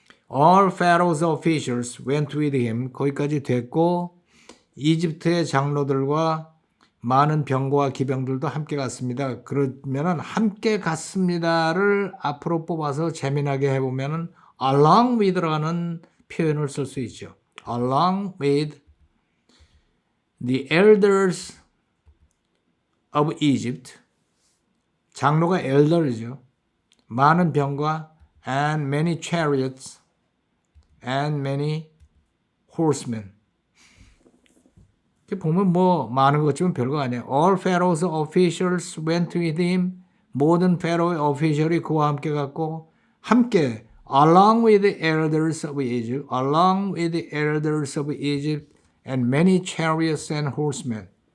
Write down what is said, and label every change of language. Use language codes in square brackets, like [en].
[en] All Pharaoh's officials went with him. [ko] 거기까지 됐고 이집트의 장로들과 많은 병거와 기병들도 함께 갔습니다. 그러면은 함께 갔습니다를 앞으로 뽑아서 재미나게 해보면은 along with라는 표현을 쓸 수 있죠. [en] Along with the elders of Egypt. [ko] 장로가 elder이죠. 많은 병과 [en] and many chariots and many horsemen. [ko] 보면 뭐 많은 것 같지만 별거 아니에요. [en] All Pharaoh's officials went with him. [ko] 모든 페로의 오피셜이 그와 함께 갔고 함께 [en] along with the elders of Egypt, along with the elders of Egypt and many chariots and horsemen.